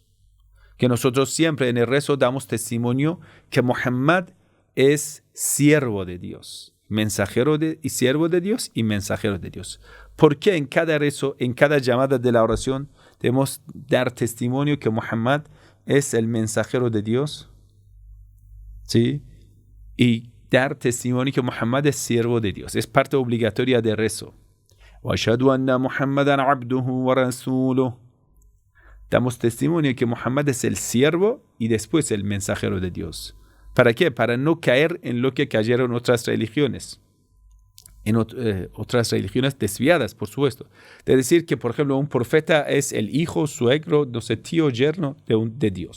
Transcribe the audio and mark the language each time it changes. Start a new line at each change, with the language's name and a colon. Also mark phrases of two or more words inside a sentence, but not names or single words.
Spanish: Que nosotros siempre en el rezo damos testimonio que Muhammad es siervo de Dios, y siervo de Dios y mensajero de Dios. Porque en cada rezo, en cada llamada de la oración, debemos dar testimonio que Muhammad es el mensajero de Dios, ¿sí? Y dar testimonio que Muhammad es siervo de Dios. Es parte obligatoria del rezo.
Arabic: وَأَشْهَدُ أَنَّ مُحَمَّدًا عَبْدُهُ وَرَسُولُهُ.
Spanish: Damos testimonio que Muhammad es el siervo y después el mensajero de Dios. ¿Para qué? Para no caer en lo que cayeron otras religiones. En otras religiones desviadas, por supuesto. De decir que, por ejemplo, un profeta es el hijo, suegro, no sé, tío, yerno de Dios.